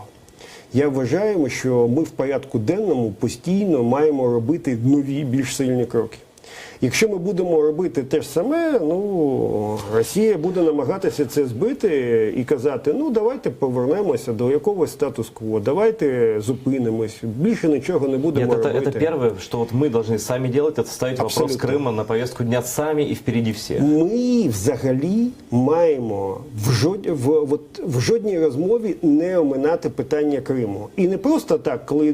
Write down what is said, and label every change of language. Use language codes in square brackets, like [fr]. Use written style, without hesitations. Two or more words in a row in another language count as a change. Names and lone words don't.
[uk] Я вважаю, що ми в порядку денному постійно маємо робити нові, більш сильні кроки. Якщо ми будемо робити те ж саме, Росія буде намагатися це збити і казати, давайте повернемося до якогось статус-кво, давайте зупинимось, більше нічого не будемо [ru] Нет, [uk] робити. [ru] это первое, что вот мы должны сами делать, это ставить вопрос Абсолютно. Крыма на повестку дня сами и впереди всех. [uk] Ми взагалі маємо в жодній розмові не оминати питання Криму. І не просто так, коли